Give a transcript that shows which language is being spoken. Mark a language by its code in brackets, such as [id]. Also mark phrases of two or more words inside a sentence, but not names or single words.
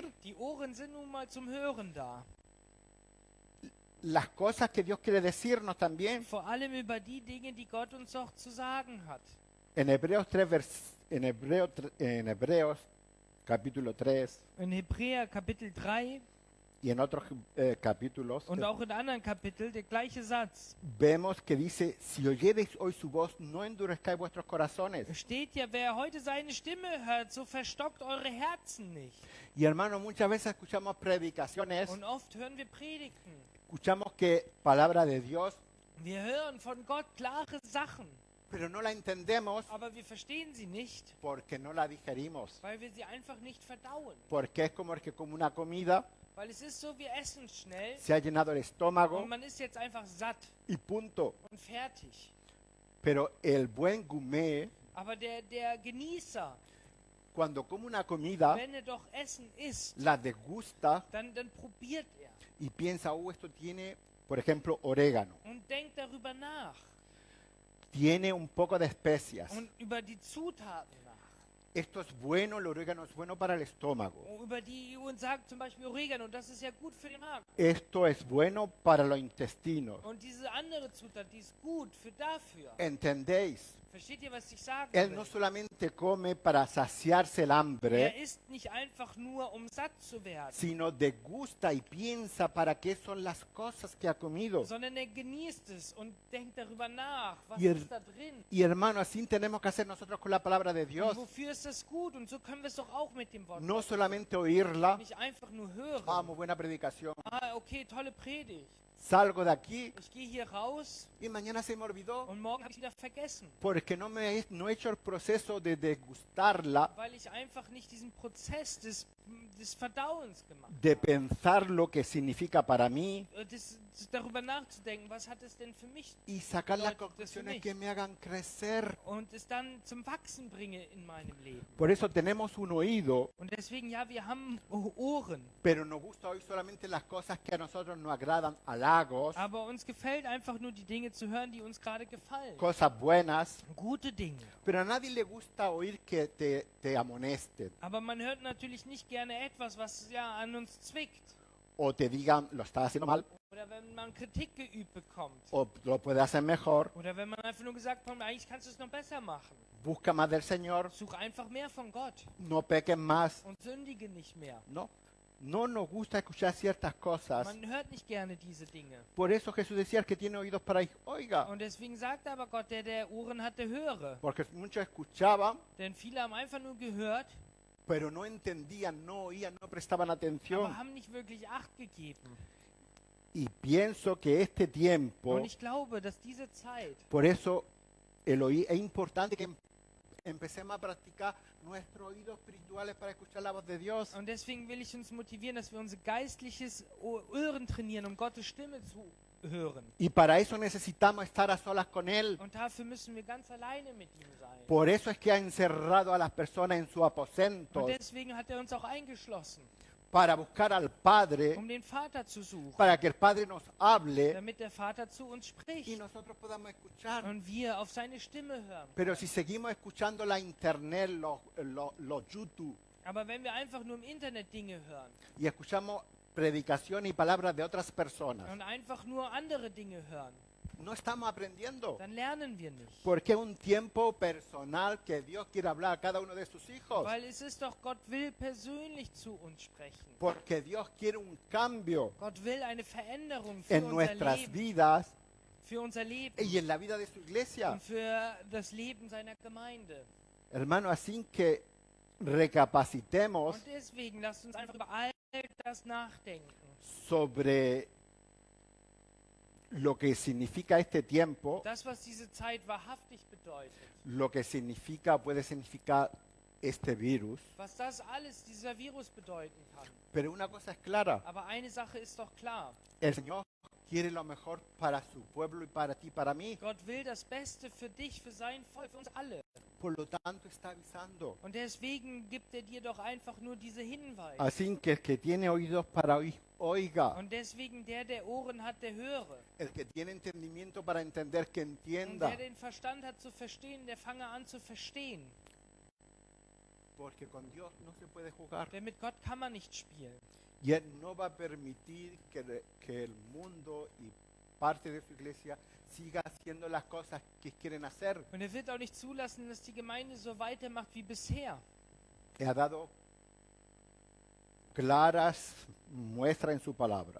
[de] Die Ohren sind nun mal zum Hören da. [es] las cosas que Dios quiere decirnos también. [de] Vor allem über die Dinge, die Gott uns auch zu sagen hat. [es] En Hebreos capítulo 3 [de] In Hebräer Kapitel 3 [es] y en otros capítulos [de] und auch in anderen Kapiteln der gleiche Satz. [es] vemos que dice, si oyereis hoy su voz, no endurezcáis vuestros corazones. [de] Es steht ja, wer heute seine Stimme hört, so verstockt eure Herzen nicht. [es] Y hermano, muchas veces escuchamos predicaciones, [de] Und oft hören wir Predigten. [es] escuchamos que palabra de Dios, [de] Wir hören von Gott klare Sachen, [es] pero no la entendemos [de] aber wir verstehen sie nicht, [es] porque no la digerimos. [de] weil wir sie einfach nicht verdauen. [es] Porque es como el que come una comida, [de] Weil es ist so, wir essen schnell [es] se ha llenado el estómago [de] und man ist jetzt einfach satt [es] y punto. [de] und fertig. [es] Pero el buen gourmet, [de] Aber der Genießer, [es] cuando come una comida, [de] wenn er doch Essen isst, [es] la degusta [de] dann probiert er [es] y piensa, esto tiene, por ejemplo, orégano, [de] und denkt darüber nach [es] tiene un poco de especias. [de] und über die Zutaten nach. [es] Esto es bueno, el orégano es bueno para el estómago. [de] Und sagt zum Beispiel Oregano, das ist ja gut für den Magen. [es] Esto es bueno para los intestinos. [de] Und diese andere Zutat, die ist gut für dafür. [es] ¿Entendéis? [de] Versteht ihr, was ich sagen [es] Él [de] will? [es] no solamente come para saciarse el hambre, [de] Isst nicht einfach nur, um satt zu werden, [es] sino degusta y piensa para qué son las cosas que ha comido. [de] sondern genießt es und denkt darüber nach, was [es] Y, [de] ist da drin. [es] y hermano, así tenemos que hacer nosotros con la palabra de [de] Und [es] Dios. [de] wofür ist das gut? Und so können wir es doch auch mit dem Wort [es] No [de] Gottes. [es] solamente oírla, [de] Nicht einfach nur hören. [es] muy buena predicación. [de] Okay, tolle Predigt. [es] Salgo de aquí [de] Ich gehe hier raus [es] y mañana se me olvidó [de] und morgen habe ich wieder vergessen, [es] porque no he hecho el proceso de degustarla, [de] weil ich einfach nicht diesen Prozess des Verdauens gemacht [es] de [de] habe. [es] pensar lo que significa para mí [de] Darüber nachzudenken, was hat es denn für mich [es] y sacar las [de] bedeutet das für [es] conclusiones [de] mich? [es] que me hagan crecer. [de] Und es dann zum Wachsen bringe in meinem Leben. [es] Por eso tenemos un oído, [de] Und deswegen, ja, wir haben Ohren, [es] pero nos gusta oír solamente las cosas que a nosotros nos agradan, halagos, [de] aber uns gefällt einfach nur die Dinge zu hören, die uns gerade gefallen. [es] cosas buenas, [de] Gute Dinge. [es] pero a nadie le gusta oír que te amonesten [de] Aber man hört natürlich nicht gerne etwas, was ja an uns zwickt. [es] o te digan lo estás haciendo mal [de] Oder wenn man Kritik geübt bekommt. [es] o lo puedes hacer mejor, [de] Oder wenn man einfach nur gesagt bekommt, eigentlich kannst du es noch besser machen. [es] busca más del Señor, [de] Such einfach mehr von Gott [es] no peques más. [de] und sündige nicht mehr. [es] No nos gusta escuchar ciertas cosas. [de] Man hört nicht gerne diese Dinge. [es] Por eso Jesús decía, el que tiene oídos para oír, oiga. [de] Und deswegen sagt aber Gott, der Ohren hat, der höre. [es] Porque muchos escuchaban, [de] Denn viele haben einfach nur gehört, [es] pero no entendían, no oían, no prestaban [de] aber [es] atención. [de] haben nicht wirklich Acht gegeben. [es] Y pienso que este tiempo, [de] Und ich glaube, dass diese Zeit, [es] por eso es importante que empecemos a practicar nuestros oídos espirituales para escuchar la voz de Dios. [de] und deswegen will ich uns motivieren, dass wir unser geistliches Ohren trainieren, um Gottes Stimme zu hören. [es] Y para eso necesitamos estar a solas con Él. [de] Und dafür müssen wir ganz alleine mit ihm sein. [es] Por eso es que ha encerrado a las personas en su aposento [de] Und deswegen hat er uns auch eingeschlossen, [es] para buscar al Padre, [de] um den Vater zu suchen, [es] para que el Padre nos hable [de] damit der Vater zu uns [es] y [de] spricht [es] nosotros podamos escuchar. [de] und wir auf seine Stimme hören. [es] Pero si seguimos escuchando la internet, los YouTube, [de] Aber wenn wir einfach nur im Internet Dinge hören [es] y escuchamos predicaciones y palabras de otras personas, [de] und einfach nur andere Dinge hören, [es] no estamos aprendiendo. [de] dann lernen wir nicht. [es] Porque es un tiempo personal que Dios quiere hablar a cada uno de sus hijos. [de] Weil es ist doch, Gott will persönlich zu uns sprechen. [es] Porque Dios quiere un cambio [de] Gott will eine Veränderung für [es] en [de] unser [es] nuestras [de] Leben, [es] vidas [de] für unser Leben [es] y en la vida de su iglesia. [de] und für das Leben seiner Gemeinde. [es] Hermano, así que recapacitemos [de] Und deswegen lasst uns einfach über all das nachdenken. [es] sobre lo que significa este tiempo, [de] Das, was diese Zeit wahrhaftig bedeutet, [es] lo que significa, puede significar este virus. [de] was das alles dieser Virus bedeuten kann. [es] Pero una cosa es clara, [de] Aber eine Sache ist doch klar. [es] el Señor quiere lo mejor para su pueblo y para ti, para mí. [de] Gott will das Beste für dich, für sein Volk, für uns alle. [es] Por lo tanto está avisando. [de] Und deswegen gibt er dir doch einfach nur diese Hinweise. [es] Así que el que tiene oídos para oír, oiga. [de] Und deswegen der Ohren hat, der höre. [es] El que tiene entendimiento para entender, que [de] Und [es] entienda. [de] der den Verstand hat zu verstehen, der fange an zu verstehen. [es] Porque con Dios no se puede jugar. [de] Denn mit Gott kann man nicht spielen. [es] Y Él no va a permitir que el mundo y parte de su iglesia siga haciendo las cosas que quieren hacer. [de] Und er wird auch nicht zulassen, dass die Gemeinde so weitermacht wie bisher. [es] Ha dado claras muestras en su palabra.